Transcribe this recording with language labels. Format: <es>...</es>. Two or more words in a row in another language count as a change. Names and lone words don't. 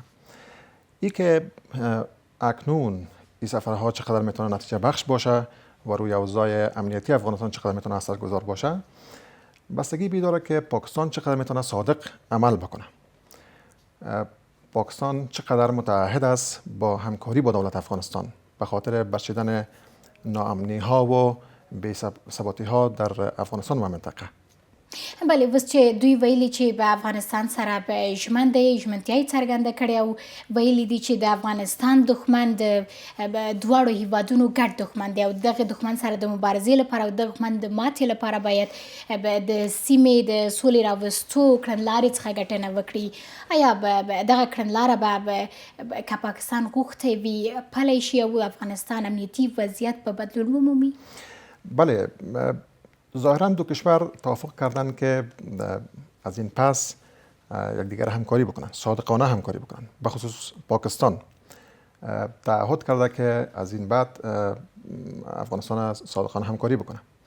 <fa>ای که اکنون این سفرها چقدر میتونه نتیجه بخش باشه و روی اوضاع امنیتی افغانستان چقدر میتونه اثرگذار باشه بستگی بیداره که پاکستان چقدر میتونه صادق عمل بکنه. پاکستان چقدر متعهد است با همکاری با دولت افغانستان به خاطر بخشیدن ناامنی ها و بی‌ثباتی ها در افغانستان و منطقه.</fa> <ps>بله اوس چې دوی ویلي چې به افغانستان سره به ژمن دی ژمنتیا یې څرګنده کړې او ویلي دي چې د افغانستان دښمن د دواړو هیوادونو ګډ دښمن دی او دغه دښمن سره د مبارزې لپاره او د دښمن د ماتې لپاره باید د سیمې د سولې راوستو کړنلارې څخه ګټنه وکړي. آیا دغه کړنلاره به که پاکستان غوښتی وي پلی شي او افغانستان امنیتي وضعیت به بدلون ومومي؟</ps> <fa>بله ظاهرا دو کشور توافق کردن که از این پس یکدیگر همکاری بکنن، صادقانه همکاری بکنن. به خصوص پاکستان تعهد کرده که از این بعد افغانستان صادقانه همکاری بکنه.</fa>